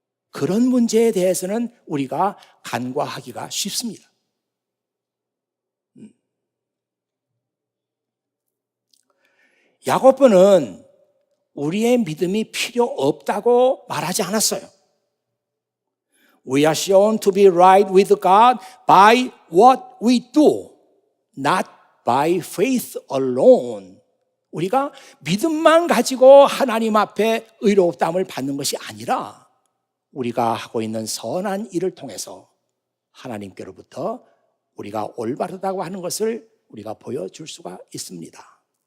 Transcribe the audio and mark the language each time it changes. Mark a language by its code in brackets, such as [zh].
[ko] 그런 문제에 대해서는 우리가 간과하기가 쉽습니다. 야고보는 우리의 믿음이 필요 없다고 말하지 않았어요. [en] We are shown to be right with God by what we do, not by faith alone. [ko] 우리가 믿음만 가지고 하나님 앞에 의롭다함을 받는 것이 아니라 우리가 하고 있는 선한 일을 통해서 하나님께로부터 우리가 올바르다고 하는 것을 우리가 보여줄 수가 있습니다.